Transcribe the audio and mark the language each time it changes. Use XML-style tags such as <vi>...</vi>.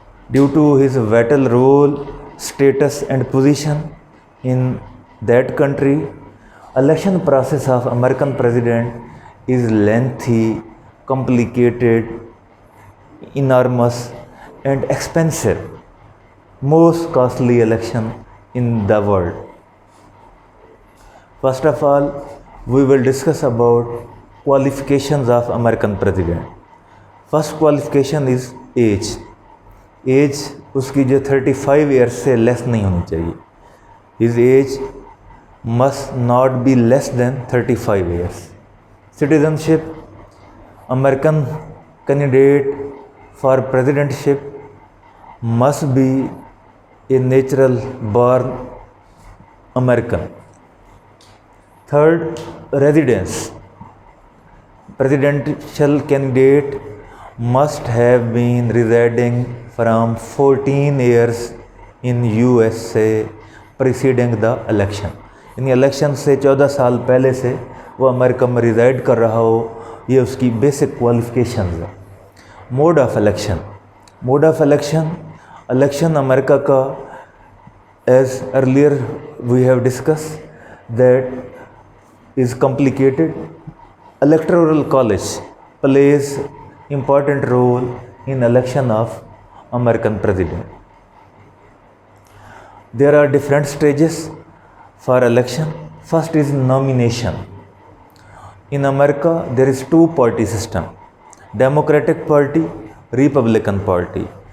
<en>Due to his vital role, status and position in that country, election process of American president is lengthy, complicated, enormous and expensive. Most costly election in the world. First of all, we will discuss about qualifications of American president. First qualification is age.</en> <hi>As उसकी जो 35 years से less नहीं होनी चाहिए.</hi> <en>His age must not be less than 35 years. Citizenship, American candidate for presidentship must be a natural born American. Third, residence. presidential candidate must have been residing from 14 years in USA preceding the election.</en> <hi>यानी election से 14 साल पहले से वो America में resided कर रहा हो, ये उसकी बेसिक क्वालिफिकेशन है.</hi> <en>Mode of election. Mode of election, election America का as earlier we have discuss that is complicated. Electoral college plays important role in election of American president. There are different stages for election. First is nomination. In America, there is two-party system: Democratic Party, Republican Party.</en>